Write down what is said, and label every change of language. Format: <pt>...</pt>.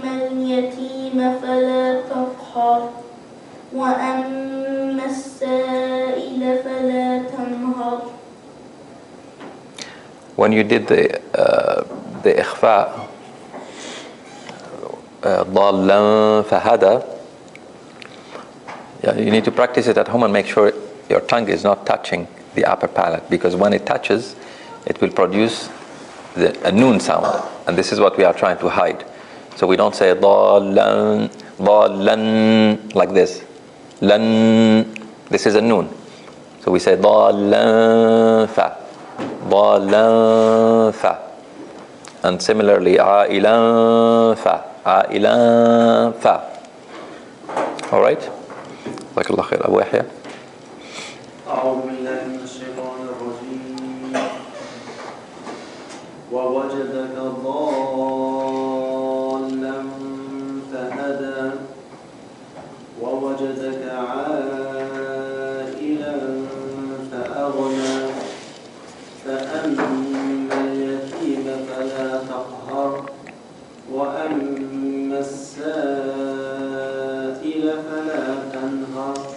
<ar>اليتيم فلا تقهر وأما السائل فلا تنهر.</ar> <en>When you did the إخفاء</en> <ar>ضالا فهدى,</ar> <en>you need to practice it at home and make sure your tongue is not touching the upper palate, because when it touches it will produce a noon sound, and this is what we are trying to hide. So we don't say ضالا like this. Lan, this is a noon. So we say ضالا fa. And similarly عائلا fa. All right?</en> <ar>جزاك الله خير. أبو يحيى. أعوذ بالله من الشيطان الرجيم ووجدك ضالا فهدى ووجدك عائلا فأغنى فأما اليتيم فلا تقهر وأما السائل فلا تنهر.</ar>